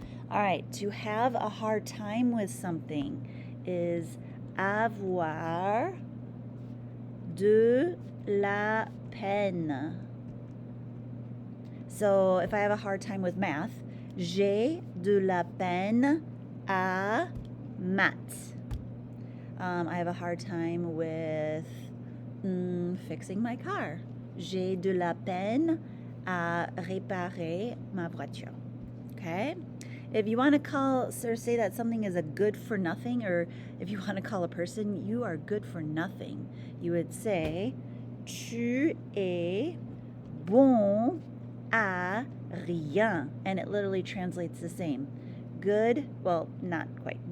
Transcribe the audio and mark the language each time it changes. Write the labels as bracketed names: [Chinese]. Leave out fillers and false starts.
[English] All right, to have a hard time with something is [French] avoir de la peine. [English] So if I have a hard time with math, [French] j'ai de la peine à maths. [English] I have a hard time with fixing my car. [French] J'ai de la peine à réparer ma voiture. [English] Okay? If you want to call or say that something is a good for nothing, or if you want to call a person, you are good for nothing, you would say, [French] tu es bon à rien. [English] And it literally translates the same. Good, well, not quite.